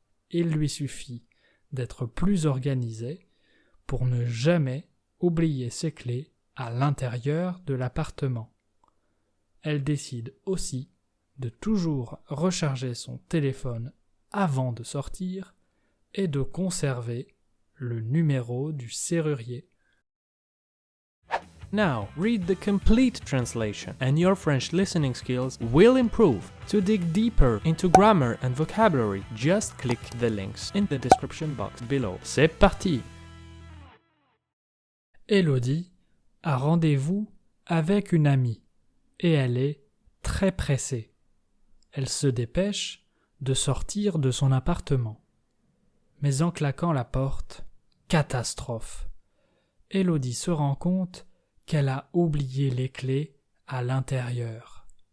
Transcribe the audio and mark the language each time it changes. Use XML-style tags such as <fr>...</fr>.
<fr>Il lui suffit d'être plus organisée pour ne jamais oublier ses clés à l'intérieur de l'appartement. Elle décide aussi de toujours recharger son téléphone avant de sortir et de conserver le numéro du serrurier.</fr> <en>Now, read the complete translation and your French listening skills will improve. To dig deeper into grammar and vocabulary, just click the links in the description box below.</en> <fr>C'est parti! Élodie a rendez-vous avec une amie et elle est très pressée. Elle se dépêche de sortir de son appartement. Mais en claquant la porte, catastrophe. Élodie se rend compte qu'elle a oublié les clés à l'intérieur.</fr>